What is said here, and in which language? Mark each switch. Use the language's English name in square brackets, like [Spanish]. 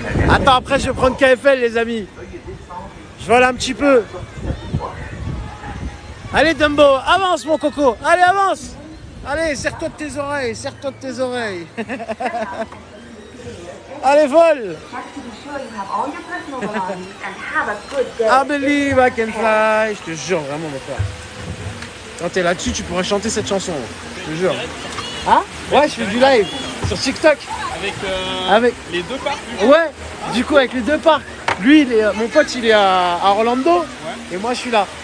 [French] Attends, après je vais prendre KFL les amis. Je vole un petit peu. Allez Dumbo, avance mon coco. Allez, avance. Allez, serre-toi de tes oreilles, serre-toi de tes oreilles. Allez, vole. [English] Check to be sure you have all your personal belongings and have a good day. I believe I can fly. [French] Je te jure, vraiment mon frère. Quand t'es là-dessus, tu pourrais chanter cette chanson. Je te jure. Hein? Ouais, je fais du live sur TikTok. Avec les deux parcs. Ouais, du coup avec les deux parcs. Lui, mon pote, il est à Orlando et moi, je suis là.